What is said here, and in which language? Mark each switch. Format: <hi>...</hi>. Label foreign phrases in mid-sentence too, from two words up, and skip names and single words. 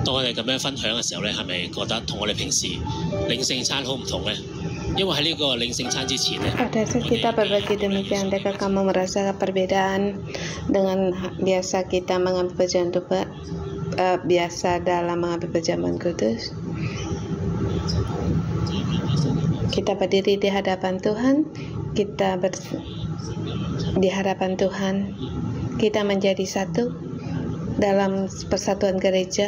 <yue>咁樣分享嘅時候咧，係咪覺得同我哋平時領聖餐好唔同咧？因為喺呢個領聖餐之前咧，</yue> <id>Pada saat kita berbagi demikian, adakah kamu merasa perbedaan dengan biasa kita mengambil perjamuan biasa dalam mengambil perjamuan kudus? Kita berdiri di hadapan Tuhan, di hadapan Tuhan, kita menjadi satu dalam persatuan gereja.</id>